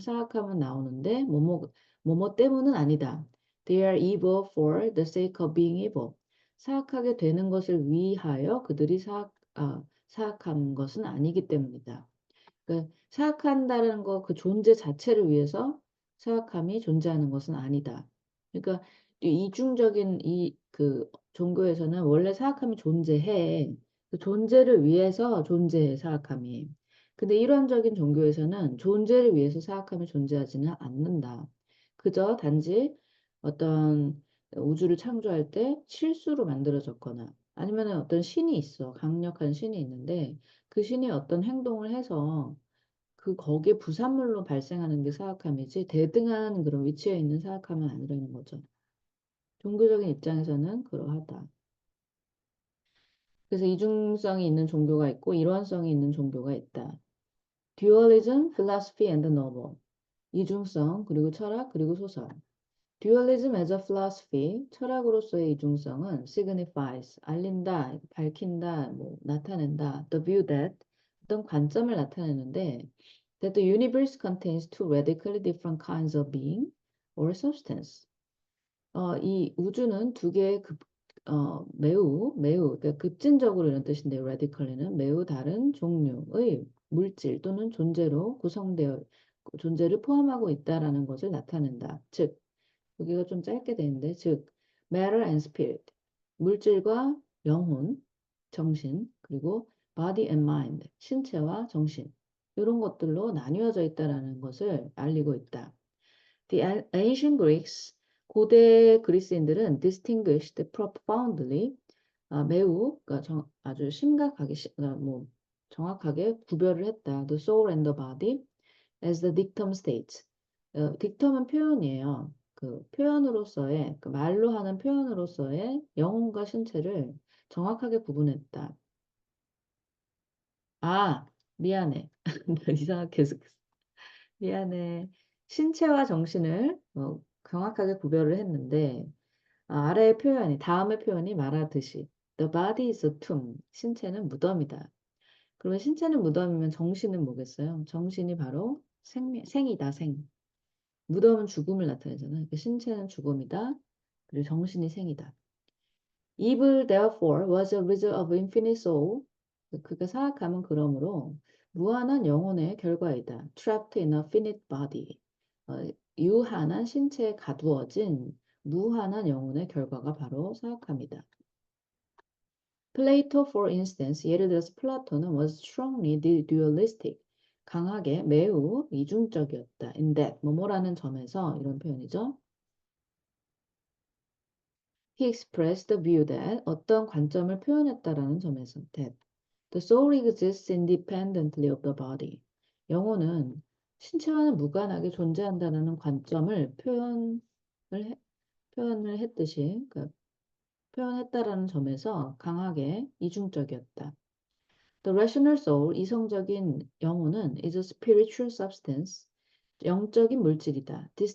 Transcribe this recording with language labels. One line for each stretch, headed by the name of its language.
Korean: 사악함은 나오는데 뭐뭐 때문은 아니다.
English: They are evil for the sake of being evil.
Korean: 사악하게 되는 것을 위하여 그들이 사악한 것은 아니기 때문이다. 그 사악한다는 거 그 존재 자체를 위해서 사악함이 존재하는 것은 아니다. 그러니까 이중적인 이 그 종교에서는 원래 사악함이 존재해. 그 존재를 위해서 존재해 사악함이. 근데 일원적인 종교에서는 존재를 위해서 사악함이 존재하지는 않는다. 그저 단지 어떤 우주를 창조할 때 실수로 만들어졌거나 아니면 어떤 신이 있어. 강력한 신이 있는데 그 신이 어떤 행동을 해서 그 거기에 부산물로 발생하는 게 사악함이지 대등한 그런 위치에 있는 사악함은 아니라는 거죠. 종교적인 입장에서는 그러하다. 그래서 이중성이 있는 종교가 있고 일원성이 있는 종교가 있다.
English: Dualism, philosophy and novel.
Korean: 이중성, 그리고 철학, 그리고 소설.
English: Dualism as a philosophy,
Korean: 철학으로서의 이중성은 signifies, 알린다, 밝힌다, 뭐, 나타낸다.
English: The view that,
Korean: 어떤 관점을 나타내는데
English: that the universe contains two radically different kinds of being or substance.
Korean: 이 우주는 두 개의 그러니까 급진적으로 이런 뜻인데 radically는 매우 다른 종류의 물질 또는 존재를 포함하고 있다라는 것을 나타낸다. 즉, 여기가 좀 짧게 돼 있는데, 즉,
English: matter and spirit,
Korean: 물질과 영혼, 정신, 그리고
English: body and mind,
Korean: 신체와 정신, 이런 것들로 나뉘어져 있다라는 것을 알리고 있다.
English: The ancient Greeks,
Korean: 고대 그리스인들은
English: distinguished profoundly,
Korean: 매우 그러니까 아주 심각하게 뭐 정확하게 구별을 했다.
English: The soul and the body as the dictum states.
Korean: 딕텀은 표현이에요. 그 표현으로서의 그 말로 하는 표현으로서의 영혼과 신체를 정확하게 구분했다. 아, 미안해. 나 이상하게 해석했어. 미안해. 신체와 정신을 정확하게 구별을 했는데 아래의 표현이 다음의 표현이 말하듯이
English: The body is a tomb.
Korean: 신체는 무덤이다. 그러면 신체는 무덤이면 정신은 뭐겠어요? 정신이 바로 생이다, 생. 무덤은 죽음을 나타내잖아요. 그러니까 신체는 죽음이다. 그리고 정신이 생이다.
English: Evil therefore was a result of infinite soul.
Korean: 그가 사악함은 그러므로 무한한 영혼의 결과이다.
English: Trapped in a finite body.
Korean: 유한한 신체에 가두어진 무한한 영혼의 결과가 바로 사악함이다.
English: Plato, for instance,
Korean: 예를 들어서 플라톤은
English: was strongly dualistic.
Korean: 강하게 매우 이중적이었다. In that, 뭐뭐라는 점에서 이런 표현이죠.
English: He expressed the view that
Korean: 어떤 관점을 표현했다라는 점에서
English: that the soul exists independently of the body.
Korean: 영혼은 신체와는 무관하게 존재한다는 관점을 표현을 했듯이 표현했다라는 점에서 강하게 이중적이었다.
English: The rational soul,
Korean: 이성적인 영혼은
English: is a spiritual substance,
Korean: 영적인 물질이다.